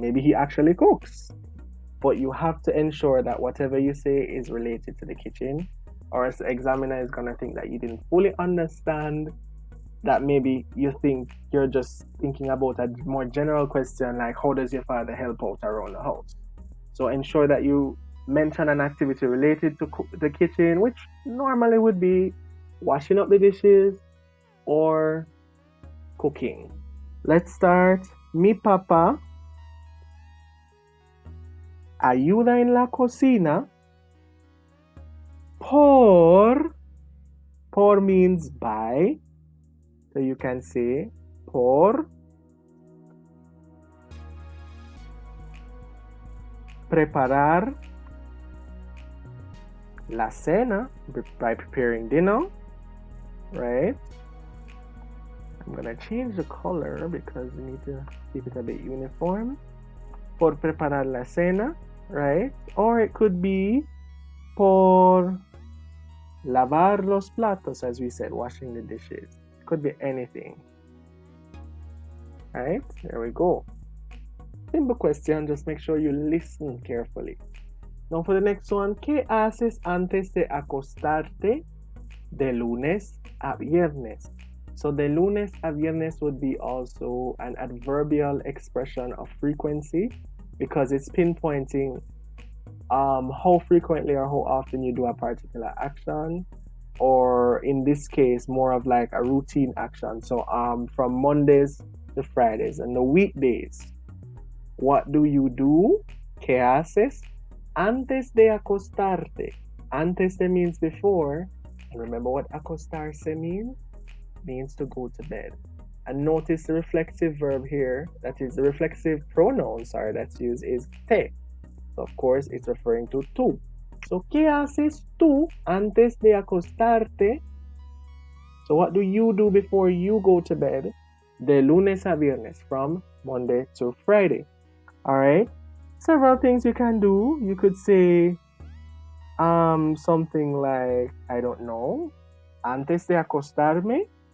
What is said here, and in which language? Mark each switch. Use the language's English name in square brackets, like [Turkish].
[English] Maybe he actually cooks. But you have to ensure that whatever you say is related to the kitchen, or else the examiner is going to think that you didn't fully understand, that maybe you think you're just thinking about a more general question like how does your father help out around the house. So ensure that you mention an activity related to the kitchen, which normally would be washing up the dishes or cooking. Let's start. [Spanish] Mi papá ayuda en la cocina por [English] means by. So you can say [Spanish] por preparar la cena, [English] by preparing dinner, right? I'm gonna change the color because we need to keep it a bit uniform. [Spanish] Por preparar la cena, [English] right? Or it could be [Spanish] por lavar los platos, [English] as we said, washing the dishes. Could be anything. Right? There we go. Simple question, just make sure you listen carefully. Now for the next one, [Spanish] ¿qué haces antes de acostarte de lunes a viernes? [English] So [Spanish] de lunes a viernes [English] would be also an adverbial expression of frequency because it's pinpointing how frequently or how often you do a particular action, or in this case more of like a routine action. So from Mondays to Fridays and the weekdays, what do you do? [Spanish] ¿Qué haces antes de acostarte? Antes de [English] means before, and remember what acostarse means? Means to go to bed. And notice the reflexive verb here, that is the reflexive pronoun, that's used is te. So of course it's referring to tú. [Spanish] So ¿qué haces tú antes de acostarte? [English] So what do you do before you go to bed? [Spanish] De lunes a viernes, [English] from Monday to Friday. Alright? Several things you can do. You could say something like, I don't know, [Spanish] antes de acostarme.